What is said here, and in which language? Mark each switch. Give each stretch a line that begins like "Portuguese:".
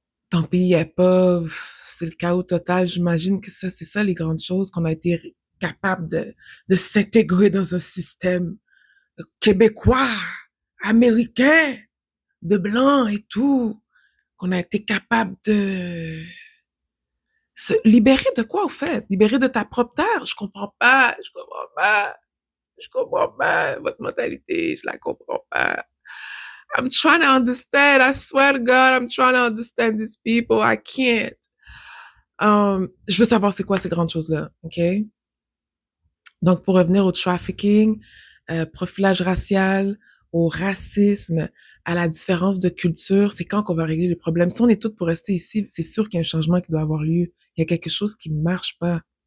French: Ton pays est pauvre, c'est le chaos total. J'imagine que ça, c'est ça les grandes choses, qu'on a été capable de s'intégrer dans un système québécois, américain, de blanc et tout, qu'on a été capable de se libérer de quoi, au fait? Libérer de ta propre terre? Je comprends pas, je comprends pas, je comprends pas. Votre mentalité, je la comprends pas.
English: I'm trying to understand. I swear to God, I'm trying to understand these people. I can't.
French: Je veux savoir c'est quoi ces grandes choses-là, OK? Donc, pour revenir au trafficking, profilage racial, au racisme, à la différence de culture, c'est quand qu'on va régler les problèmes. Si on est toutes pour rester ici, c'est sûr qu'il y a un changement qui doit avoir lieu. Il y a quelque chose qui ne marche pas.